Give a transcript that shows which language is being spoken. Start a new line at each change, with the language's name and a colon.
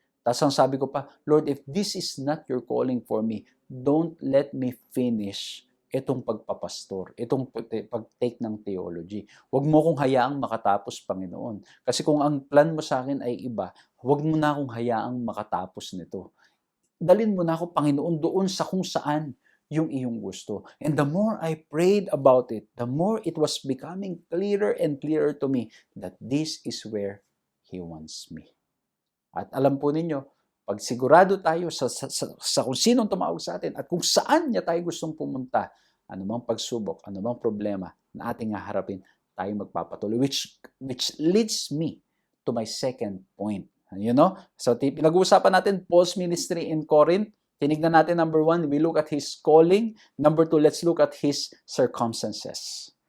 Filipino: Tapos ang sabi ko pa,
English: Lord, if this is not your calling for me, don't let me finish
Filipino: itong pagpapastor, itong pag-take ng theology. Huwag mo kong hayaang makatapos, Panginoon. Kasi kung ang plan mo sa akin ay iba, huwag mo na akong hayaang makatapos nito. Dalin mo na ako, Panginoon, doon sa kung saan yung iyong gusto.
English: And the more I prayed about it, the more it was becoming clearer and clearer to me that this is where He wants me.
Filipino: At alam po ninyo, pag sigurado tayo sa kung sinong tumawag sa atin at kung saan niya tayo gustong pumunta, anumang pagsubok, anumang problema na ating haharapin, tayo magpapatuloy.
English: Which leads me to my second point. You know? So,
Filipino: pinag-uusapan natin
English: Paul's ministry in Corinth.
Filipino: Tinignan natin,
English: number 1, we look at his calling. Number 2, let's look at his circumstances.